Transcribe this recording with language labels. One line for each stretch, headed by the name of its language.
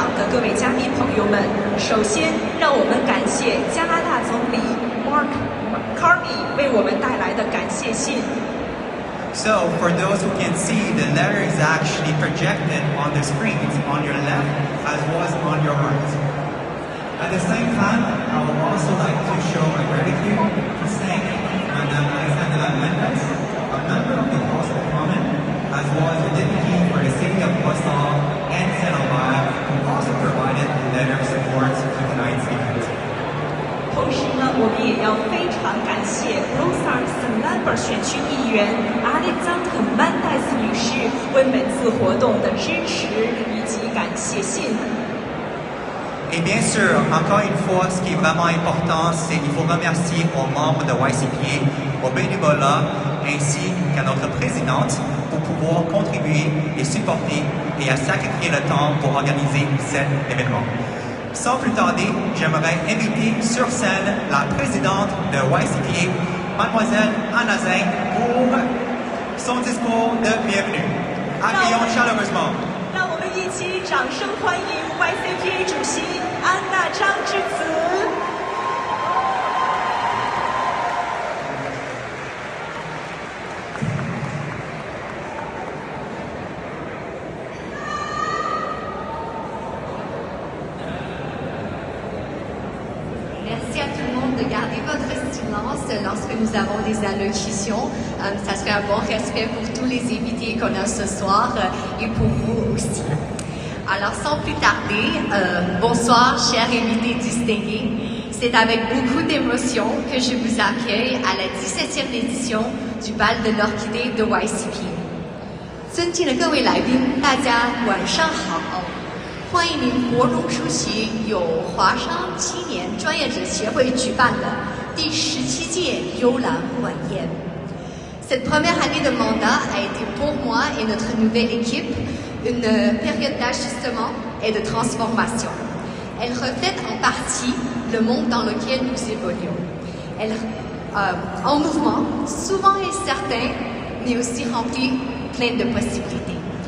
Chinese: 各位嘉宾朋友们，首先让我们感谢加拿大总理 Mark Carney 为我们带来的感谢信。
English: So, for those who can see, the letter is actually projected on the screens on your left as well as on your right. At the same time, I would also like to show my gratitude to thank Madame Alexandra Mendes, a member of the House of Commons, as well as the deputy for the city of Warsaw and St. Albert, who also provided the letter of support to tonight's event.
Chinese: 同时呢，我们也要非常感谢 Brossard St. Lambert 选区议员 Alexandra Mendes 女士为本次活动的支持以及感谢信。
French: Et bien sûr, encore une fois, ce qui est vraiment important, c'est qu'il faut remercier aux membres de YCPA, aux bénévolats, ainsi qu'à notre présidente pour pouvoir contribuer et supporter et à sacrifier le temps pour organiser cet événement. Sans plus tarder, j'aimerais inviter sur scène la présidente de YCPA, Mademoiselle Anna Zeng, pour son discours de bienvenue. Accueillons chaleureusement.
Chinese: 让我们一起掌声欢迎 YCPA 主席安娜张之子。
French: Merci à tout le monde de garder votre silence lorsque nous avons des allocutions. Ça serait un bon respect pour tous les invités qu'on a ce soir et pour vous aussi. Alors, sans plus tarder, bonsoir, chers invités distingués. C'est avec beaucoup d'émotion que je vous accueille à la 17e édition du Bal de l'Orchidée de YCPA.
Chinese: 尊敬的各位来宾，大家晚上好。欢迎您国中出席由华商青年专业者协会举办的第17届幽兰晚宴。
French: Cette première année de mandat a été pour moi et notre nouvelle équipe une période d'ajustement et de transformation. Elle reflète en partie le monde dans lequel nous évoluons. Elle en mouvement, souvent incertain, mais aussi rempli plein de possibilités.